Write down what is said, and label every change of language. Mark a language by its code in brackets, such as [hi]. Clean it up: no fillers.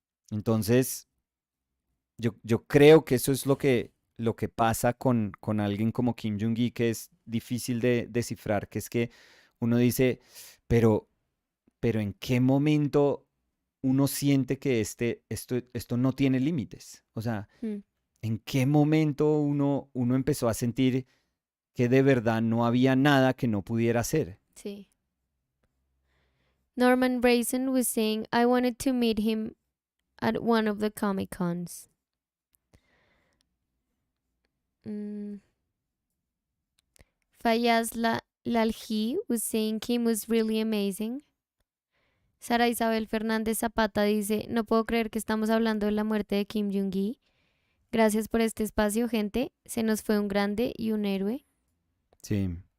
[es] Entonces, yo creo que eso es lo que pasa con alguien como Kim Jung-gi, que es difícil de descifrar, que es que uno dice, pero, pero ¿en qué momento uno siente que esto no tiene límites? O sea, Mm, ¿en qué momento uno empezó a sentir que de verdad no había nada que no pudiera hacer? sí. [en] Norman Raisin was saying, I wanted to meet him at one of the Comic Cons. Mm, Fayaz Lalji was saying Kim was really amazing. [es] Sara Isabel Fernández Zapata dice, no puedo creer que estamos hablando de la muerte de Kim Jung Gi. Gracias por este espacio, gente. Se nos fue un grande y un héroe. Sí.